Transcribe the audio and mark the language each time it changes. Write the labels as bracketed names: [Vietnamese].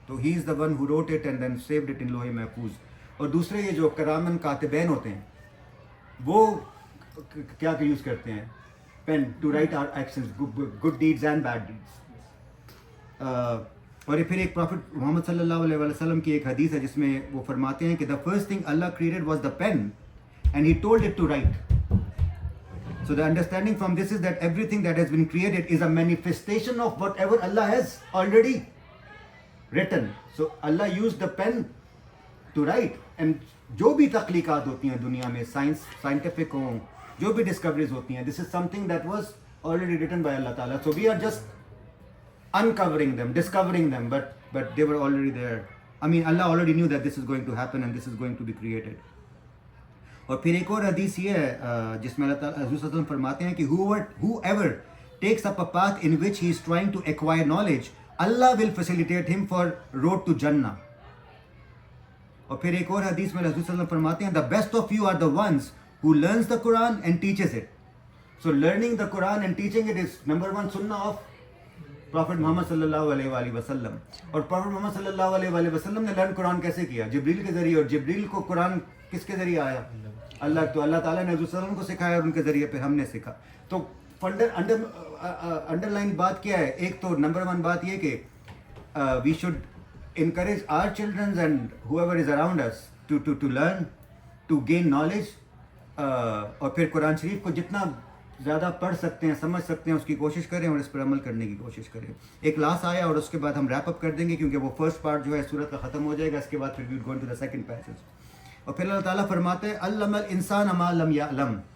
[Hindi] तो [English] he is the one who wrote it and then saved it [Hindi] in लोहे महफूज. और दूसरे ये जो करामन कातिबैन होते हैं वो क्या यूज़ करते हैं? [English] Pen to write our actions, good deeds and bad deeds. [Hindi] और ये फिर एक प्रॉफिट मोहम्मद सल्लल्लाहु अलैहि वसल्लम की एक हदीस है जिसमें वो फरमाते हैं कि [English] The first thing Allah created was the pen and he told it to write. So the understanding from this is that everything that has been created is a manifestation of whatever Allah has already written. So Allah used the pen to write. [Hindi] And जो भी तख्लीकात होती हैं दुनिया में, scientific हों, जो भी discoveries होती हैं, [English] this is something that was already written by Allah [Hindi] Ta'ala. [English] So we are just uncovering them, discovering them, but they were already there. I mean, Allah already knew that this is going to happen and this is going to be created. [Hindi] और फिर एक और हदीस ये है जिसमें अल्लाह ताला हज़रत सल्लल्लाहु अलैहि वसल्लम फरमाते हैं कि [English] whoever takes up a path in which he is trying to acquire knowledge, Allah will facilitate him for road to Jannah. [Hindi] और फिर एक और हदीस में हज़रत सल्लल्लाहु अलैहि वसल्लम फरमाते हैं [English] the best of you are the ones who learns the Quran and teaches it. So learning the Quran and teaching it is number 1 sunnah of Prophet Muhammad sallallahu alaihi wasallam. [Hindi] और Prophet Muhammad sallallahu alaihi wasallam ने [English] learn Quran [Hindi] कैसे किया? जिब्रील के ज़रिए. और जिब्रील को कुरान किसके ज़रिए आया? अल्लाह. तो अल्लाह ताला ने हज़रत सल्लल्लाहु अलैहि वसल्लम को सिखाया और उनके ज़रिए फिर हमने सीखा. तो अंडरलाइन बात क्या है? एक तो नंबर 1 बात ये कि [English] We should encourage our children and whoever is around us to learn, to gain knowledge. [Hindi] और फिर कुरान शरीफ को जितना ज़्यादा पढ़ सकते हैं, समझ सकते हैं, उसकी कोशिश करें और इस पर अमल करने की कोशिश करें. एक लास्ट आया और उसके बाद हम रैप अप कर देंगे क्योंकि वो फर्स्ट पार्ट जो है सूरत का ख़त्म हो जाएगा. इसके बाद फिर [English] We go into the second passage. [Hindi] और फिर अल्लाह ताला फरमाते हैं [Arabic] अल्लमल इंसान मा लम यअलम.